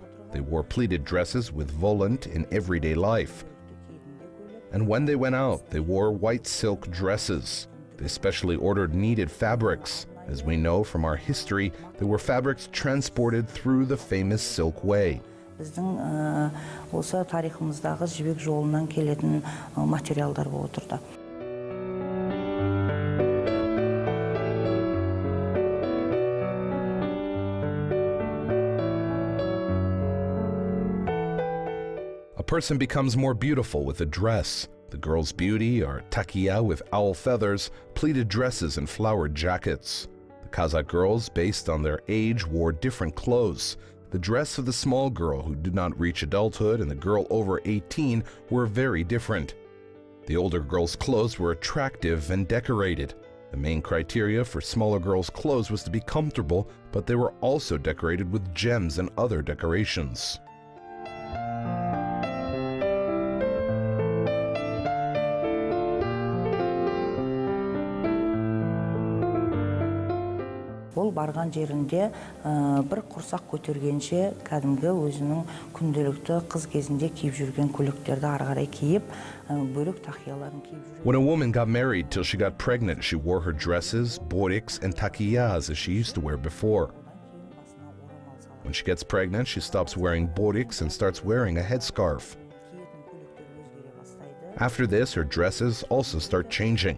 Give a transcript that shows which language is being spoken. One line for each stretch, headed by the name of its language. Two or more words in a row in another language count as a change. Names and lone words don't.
English: They wore pleated dresses with volant in everyday life. And when they went out, they wore white silk dresses. They specially ordered needed fabrics. As we know from our history, there were fabrics transported through the famous Silk Way.
Kazakh: Bizдің осы тарихымыздағы Jibek жолынан келетін материалдар болып отырды.
English: A person becomes more beautiful with a dress. The girl's beauty are takiya with owl feathers, pleated dresses, and flowered jackets. The Kazakh girls, based on their age, wore different clothes. The dress of the small girl who did not reach adulthood and the girl over 18 were very different. The older girl's clothes were attractive and decorated. The main criteria for smaller girls' clothes was to be comfortable, but they were also decorated with gems and other decorations.
Kazakh: Ол барған жерінде бір құрсақ көтергенше кәдімгі өзінің күнделікті қыз кезінде киіп жүрген көйлектерді ары қарай киіп бөлек тақияларын киіп жүрген.
English: When a woman got married till she got pregnant, she wore her dresses, boriks, and takiyas as she used to wear before. When she gets pregnant, she stops wearing boriks and starts wearing a headscarf. After this, her dresses also start changing.